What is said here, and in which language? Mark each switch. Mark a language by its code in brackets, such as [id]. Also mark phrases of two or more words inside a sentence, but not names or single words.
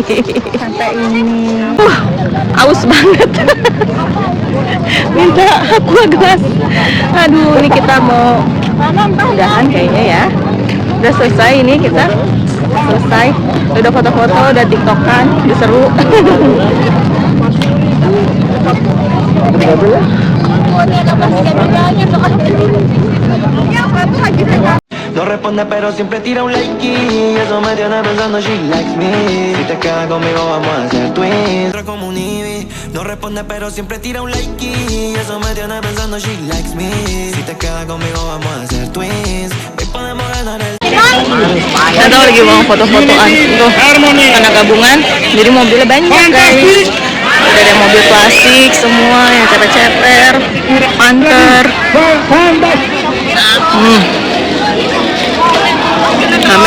[id] Sampai ini. Aus banget. Minta aqua gelas. Aduh, ini kita mau udahan kayaknya ya. Udah selesai ini kita. Selesai. Udah foto-foto, udah tiktokan, udah seru. [es] No responde pero siempre tira un like y eso me tiene pensando [en] she likes me. [es] Si te quedas conmigo vamos a hacer twins. Como un Ivy. No responde pero siempre tira un like y eso me tiene pensando [en] she likes me. [es] Si te quedas conmigo vamos a hacer twins. Hoy podemos ganar el. [id] Kita lagi mau foto-fotoan tuh anak gabungan, jadi mobilnya banyak guys. Ada mobil klasik semua yang ceper-ceper, Panther. Rame.